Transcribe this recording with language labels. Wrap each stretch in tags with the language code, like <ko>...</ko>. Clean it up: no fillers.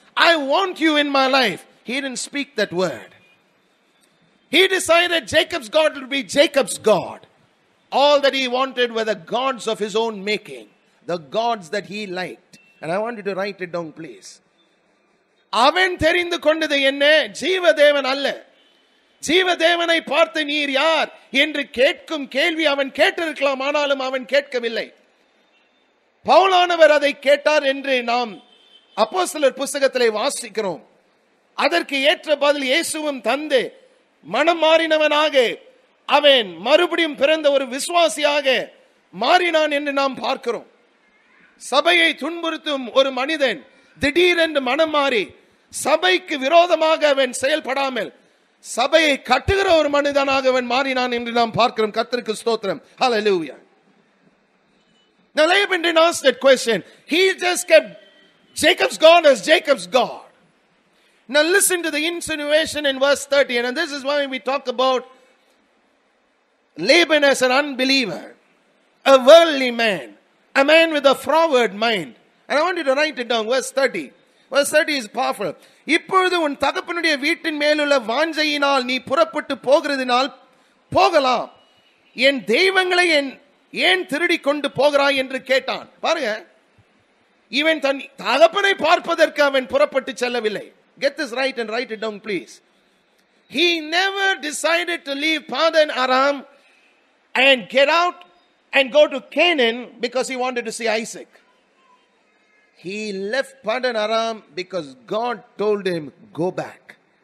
<en>I want you in my life. He didn't speak that word. He decided Jacob's God would be Jacob's God. All that he wanted were the gods of his own making, the gods that he liked. And I want you to write it down, please.</en> <ta>அவன் தெரிந்து கொண்டது என்ன? ஜீவதேவன் அல்ல. ஜீவதேவனை பார்த்து நீர் யார் என்று கேட்கும் கேள்வி அவன் கேட்டிருக்கலாம், ஆனாலும் அவன் கேட்கவில்லை. பவுலானவர் அதை கேட்டார் என்று நாம் அப்போஸ்தலர் புத்தகத்திலே வாசிக்கிறோம். அதற்கு ஏற்ற பதில் இயேசுவும் தந்து மனம் மாறினவனாக அவன் மறுபடியும் பிறந்த ஒரு விசுவாசியாக மாறினான் என்று நாம் பார்க்கிறோம். சபையை துன்புறுத்தும் ஒரு மனிதன் திடீரென்று மனம் மாறி சபைக்கு விரோதமாக அவன் செயல்படாமல் சபையை கட்டுகிற ஒரு மனிதனாக அவன் மாறினான் என்று நாம் பார்க்கிறோம். கர்த்தருக்கு ஸ்தோத்திரம். Hallelujah.</ta> <en>Now Laban didn't ask that question. He just kept Jacob's God as Jacob's God. Now listen to the insinuation in verse 30, and this is why we talk about Laban as an unbeliever, a worldly man, a man with a froward mind. And I want you to write it down, verse 30. Verse 30 is powerful.</en> <ta>இப்பொழுது உன் தகப்பனுடைய வீட்டின் மேலுள்ள வாஞ்சையினால் நீ புறப்பட்டு போகிறதினால் போகலாம், என் தெய்வங்களை ஏன் திருடி கொண்டு போகிறாய் என்று கேட்டான். பாருங்க, இவன் தன் தகப்பனை பார்ப்பதற்கு அவன் புறப்பட்டு செல்லவில்லை.</ta> <en>Get this right and write it down, please. He never decided to leave Padan Aram and get out and go to Canaan because he wanted to see Isaac. He left Padan Aram because God told him, go back.</en>